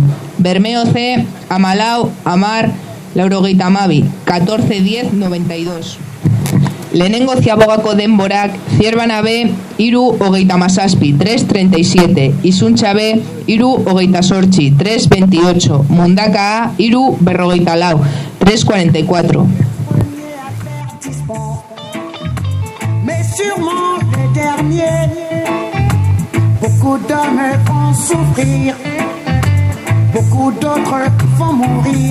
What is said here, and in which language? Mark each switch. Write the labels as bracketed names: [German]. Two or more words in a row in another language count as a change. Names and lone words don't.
[Basque] Bermeo C, 14, 10, 14, 10, 92. Lehenengo ziabogako denborak Zierbana B, 3, 27, 3, 37. Izuntza B, 3, 28, 3, 28. Mundaka A, 3, 44, 3, 44. [French] Mais sûrement le dernier. Beaucoup d'hommes vont souffrir, beaucoup d'autres vont mourir.